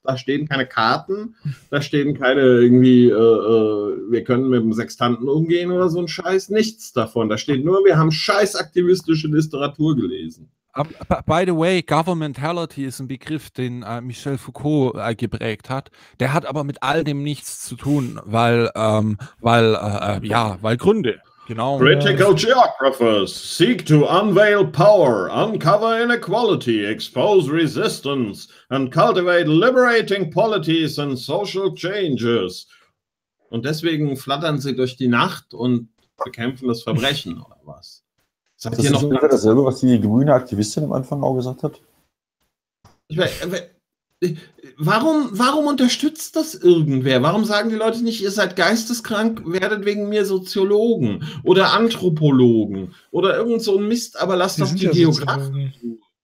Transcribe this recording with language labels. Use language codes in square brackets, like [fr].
[de] Da stehen keine Karten. Da stehen keine irgendwie, wir können mit dem Sextanten umgehen oder so ein Scheiß. Nichts davon. Da steht nur, wir haben scheiß aktivistische Literatur gelesen. [en] By the way, [de] Governmentality ist ein Begriff, den Michel Foucault geprägt hat. Der hat aber mit all dem nichts zu tun, weil Gründe. Genau. [en] Critical geographers seek to unveil power, uncover inequality, expose resistance and cultivate liberating polities and social changes. [de] Und deswegen flattern sie durch die Nacht und bekämpfen das Verbrechen oder was? Sagt das ihr noch ist nicht dasselbe, was die grüne Aktivistin am Anfang auch gesagt hat? Warum unterstützt das irgendwer? Warum sagen die Leute nicht, ihr seid geisteskrank, werdet wegen mir Soziologen oder Anthropologen oder irgend so ein Mist, aber lasst doch die Geografen.